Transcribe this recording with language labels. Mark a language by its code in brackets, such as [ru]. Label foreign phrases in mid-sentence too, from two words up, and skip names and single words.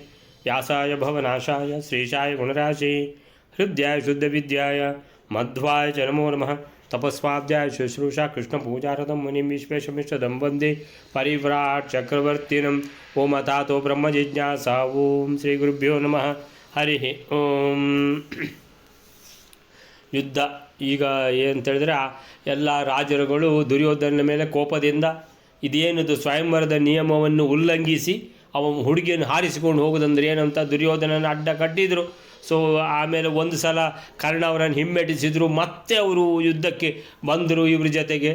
[sa] व्यासाय भवनाशाय श्रीशाय गुणराशि हृद्याय शुद्धविद्याय मध्वाय च नमो नमः। तपस्वाध्याय शुश्रूषा कृष्णपूजारतं मुनिं विश्वेशमिष्टदं वन्दे परिव्राट् चक्रवर्तिनम्। ओम अथातो ब्रह्मजिज्ञासा। ओम ಶ್ರೀ ಗುರುಭ್ಯೋ ನಮಃ. ಹರಿ ಓಂ. [kn] ಯುದ್ಧ ಈಗ ಏನಂತೇಳಿದ್ರೆ ಎಲ್ಲ ರಾಜರುಗಳು ದುರ್ಯೋಧನನ ಮೇಲೆ ಕೋಪದಿಂದ ಇದೇನದು ಸ್ವಯಂವರದ ನಿಯಮವನ್ನು ಉಲ್ಲಂಘಿಸಿ ಅವನ ಹುಡುಗಿಯನ್ನು ಹಾರಿಸಿಕೊಂಡು ಹೋಗೋದಂದ್ರೆ ಏನಂತ ದುರ್ಯೋಧನನ ಅಡ್ಡ ಕಟ್ಟಿದರು. ಸೊ ಆಮೇಲೆ ಒಂದು ಸಲ ಕರ್ಣ ಅವರನ್ನು ಹಿಮ್ಮೆಟ್ಟಿಸಿದ್ರು, ಮತ್ತೆ ಅವರು ಯುದ್ಧಕ್ಕೆ ಬಂದರು ಇವ್ರ ಜೊತೆಗೆ.